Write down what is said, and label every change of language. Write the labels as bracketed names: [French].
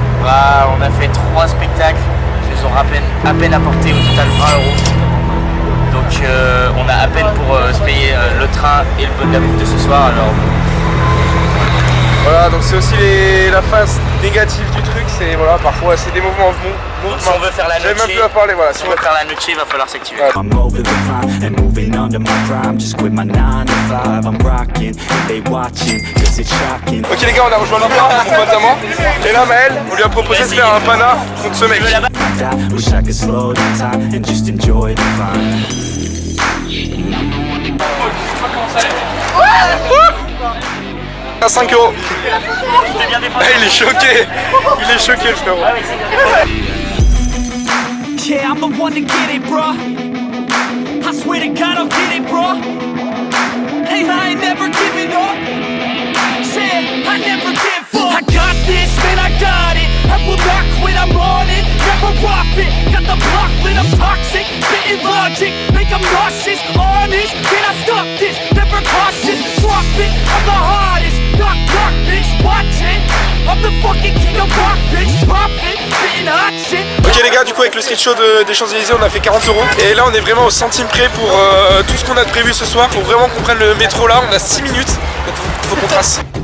[French] Bah, on a fait 3 spectacles, ils nous ont à peine apporté au total 20 €. Donc on a à peine pour se payer le train et la bouffe de ce soir, alors... Voilà, donc c'est aussi la phase négative du truc, c'est voilà, parfois c'est des mouvements Si on veut faire la J'avais noche, même plus à parler, voilà. si on veut faire la noche, il va falloir s'activer. [English] I'm over the prime and moving under my prime. Just quit my 9 to 5. I'm rocking, they watching, cause it's shocking. [French] Ok les gars, on a rejoint le bar, mon pote à moi. Et là Maël, on lui a proposé de faire un pana contre ce mec. [English] Wish I could slow down time and just enjoy the climb. [French] À 5 €. Il est choqué. Il est choqué le frérot. [English] Yeah, I'm the one to get it, bro. I swear to God, I'll get it, bro. Hey, I ain't never giving up. Said I never give up. I got this, man, I got it. I will not quit, I'm on it. Never rock it. Got the block lit, I'm toxic. Spitting logic, make them nauseous. Honest, can I stop this? Never cautious, drop it. I'm the hardest. Knock, knock, bitch, watch it. I'm the fucking king of rock, bitch. Pop it, spitting hot shit. [French] Ok les gars, du coup avec le street show des Champs-Élysées on a fait 40 €. Et là on est vraiment au centime près pour tout ce qu'on a de prévu ce soir. Faut vraiment qu'on prenne le métro là, on a 6 minutes. Donc faut qu'on trace.